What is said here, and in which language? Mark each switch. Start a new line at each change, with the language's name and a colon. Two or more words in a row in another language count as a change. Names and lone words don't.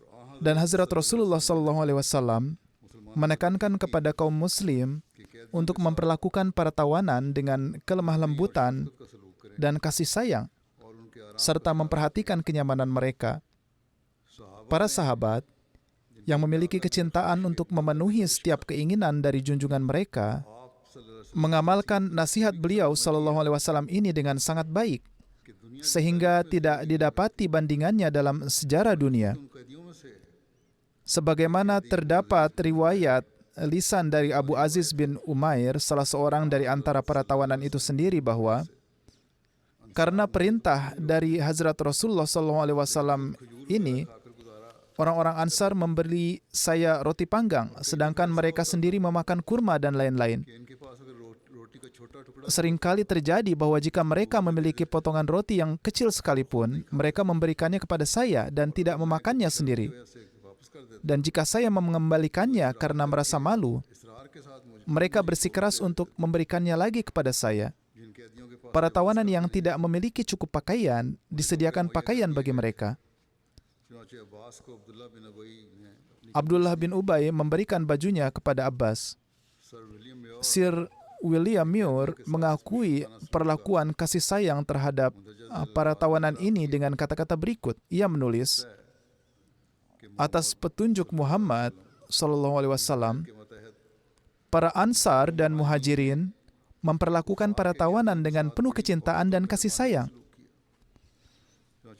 Indonesian: Dan Hazrat Rasulullah SAW menekankan kepada kaum muslim untuk memperlakukan para tawanan dengan kelemah lembutan
Urdu: کا سلوک کریں
Indonesian: dan kasih sayang,
Urdu: اور ان کے آرام
Indonesian: serta memperhatikan kenyamanan mereka.
Urdu: साहब
Indonesian: Para sahabat yang memiliki kecintaan untuk memenuhi setiap keinginan dari junjungan mereka
Arabic: आप صلى الله عليه
Indonesian: mengamalkan nasihat beliau SAW ini dengan sangat baik,
Urdu: وسلم کی دنیا
Indonesian: sehingga tidak didapati bandingannya dalam sejarah dunia.
Urdu: ان قیدیوں میں سے
Indonesian: Sebagaimana terdapat riwayat lisan dari Abu Aziz bin Umair, salah seorang dari antara para tawanan itu sendiri, bahwa karena perintah dari Hazrat Rasulullah SAW ini,
Urdu: کھا کر گزارا
Indonesian: orang-orang Ansar memberi saya roti panggang, sedangkan mereka sendiri memakan kurma dan lain-lain.
Urdu: کہ ان کے پاس اگر روٹی کا چھوٹا ٹکڑا
Indonesian: Seringkali terjadi bahwa jika mereka memiliki potongan roti yang kecil sekalipun, mereka memberikannya kepada saya dan tidak memakannya sendiri.
Urdu: ایسے واپس کر دیتے
Indonesian: Dan jika saya mengembalikannya karena merasa malu,
Urdu: اصرار کے ساتھ مجھے
Indonesian: mereka bersikeras untuk memberikannya lagi kepada saya.
Urdu: جن قیدیوں کے پاس
Indonesian: Para tawanan yang tidak memiliki cukup pakaian, disediakan pakaian bagi mereka.
Urdu: چنانچہ عباس کو عبداللہ بن ابی نے اپنی
Indonesian: Abdullah bin Ubay memberikan bajunya kepada Abbas.
Urdu: सर विलियम म्योर
Indonesian: Sir William Muir mengakui perlakuan kasih sayang terhadap para tawanan ini dengan kata-kata berikut. Ia menulis, atas petunjuk Muhammad SAW,
Urdu: کے ماتحت
Indonesian: para Ansar dan Muhajirin memperlakukan para tawanan dengan penuh kecintaan dan kasih sayang.